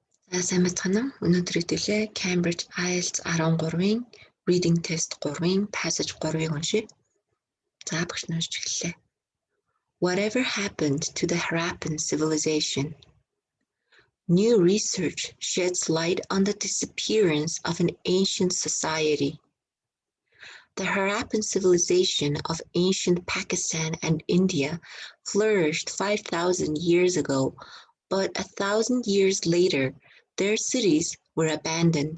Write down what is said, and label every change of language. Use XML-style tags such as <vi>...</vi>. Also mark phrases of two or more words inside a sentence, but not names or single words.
<mn>За сайн байцгаана уу? Өнөөдөр хэвтгэлээ Cambridge IELTS 13-ийн</mn> <en>reading test</en> <mn>3-ийн passage 3-ыг уншия. За багш нь уншиж эхэллээ.</mn> <en>Whatever happened to the Harappan civilization? New research sheds light on the disappearance of an ancient society. The Harappan civilization of ancient Pakistan and India flourished 5,000 years ago, but 1,000 years later, their cities were abandoned.</en>